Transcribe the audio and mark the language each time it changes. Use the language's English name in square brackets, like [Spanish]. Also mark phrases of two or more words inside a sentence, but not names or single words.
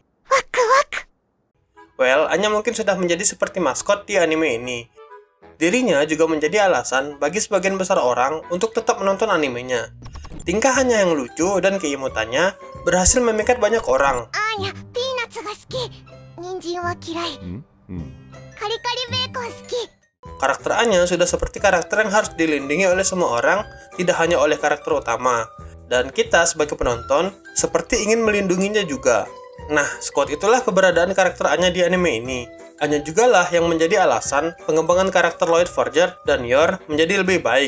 [Indonesian] Well, Anya mungkin sudah menjadi seperti maskot di anime ini. Dirinya juga menjadi alasan bagi sebagian besar orang untuk tetap menonton animenya. Tingkah Anya yang lucu dan keimutannya berhasil memikat banyak orang. [Japanese] Anya, peanuts が好き。人参は嫌い。カリカリベーコン好き。 [Indonesian] Karakter Anya sudah seperti karakter yang harus dilindungi oleh semua orang, tidak hanya oleh karakter utama. Dan kita sebagai penonton seperti ingin melindunginya juga. Nah, sekuat itulah keberadaan karakter Anya di anime ini. Anya jugalah yang menjadi alasan pengembangan karakter Lloyd Forger dan Yor menjadi lebih baik.